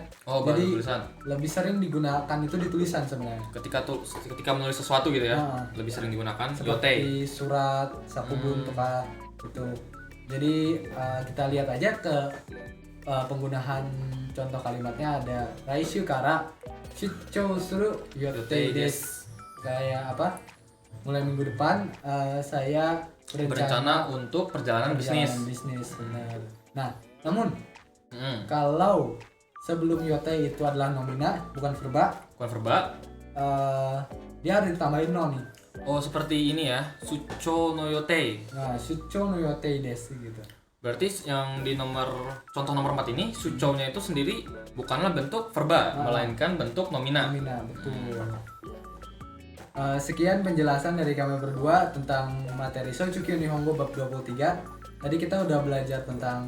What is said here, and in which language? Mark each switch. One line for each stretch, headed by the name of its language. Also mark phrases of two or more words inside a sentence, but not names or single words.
Indonesian: Oh, bahasa Jadi tulisan. lebih sering digunakan itu di tulisan sebenarnya. Ketika menulis sesuatu gitu ya, lebih sering digunakan yotei. Seperti surat, sakubun, tuka gitu. Jadi kita lihat aja ke penggunaan contoh kalimatnya ada
Japanese: 来週から出張する予定です.
Indonesian: Kayak apa? Mulai minggu depan saya Berencana untuk perjalanan bisnis. Benar. Nah, namun kalau sebelum yotei itu adalah nomina bukan verba, dia harus ditambahin no nih. Oh, seperti ini ya,
Japanese: 出張の予定.
Indonesian: Nah,
Japanese: 出張の予定です gitu.
Indonesian: Berarti yang di contoh nomor 4 ini, sucho-nya itu sendiri bukanlah bentuk verba, melainkan bentuk nomina. Nomina, betul. Sekian penjelasan dari kami berdua tentang materi Soichukyu Nihongo bab 23. Tadi kita udah belajar tentang